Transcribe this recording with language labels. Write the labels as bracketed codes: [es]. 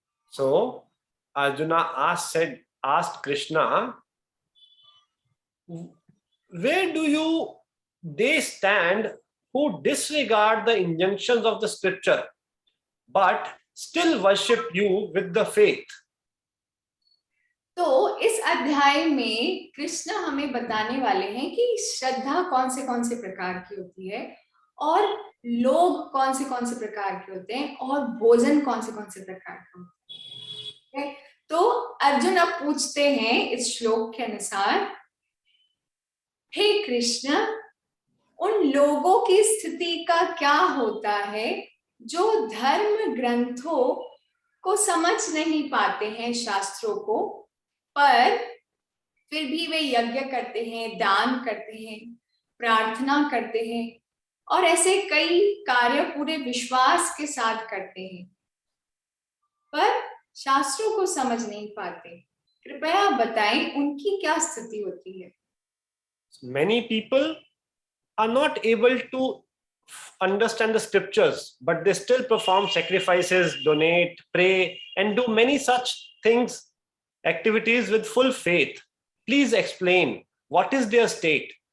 [en] So Arjuna asked Krishna, where do they stand who disregard the injunctions of the scripture but still worship you with the faith? [hi] तो इस अध्याय में कृष्ण हमें बताने वाले हैं कि श्रद्धा कौन से प्रकार की होती है और लोग कौन से प्रकार के होते हैं और भोजन कौन से प्रकार का होता है। तो अर्जुन अब पूछते हैं इस श्लोक के अनुसार, हे कृष्ण, उन लोगों की स्थिति का क्या होता है जो धर्म ग्रंथों को समझ नहीं पाते हैं, शास्त्रों को, पर फिर भी वे यज्ञ करते हैं, दान करते हैं, प्रार्थना करते हैं और ऐसे कई कार्य पूरे विश्वास के साथ करते हैं, पर शास्त्रों को समझ नहीं पाते। कृपया बताएं उनकी क्या स्थिति होती है? [en] Many people are not able to understand the scriptures, but they still perform sacrifices, donate, pray, and do many such things, activities with full faith. Please explain what is their state.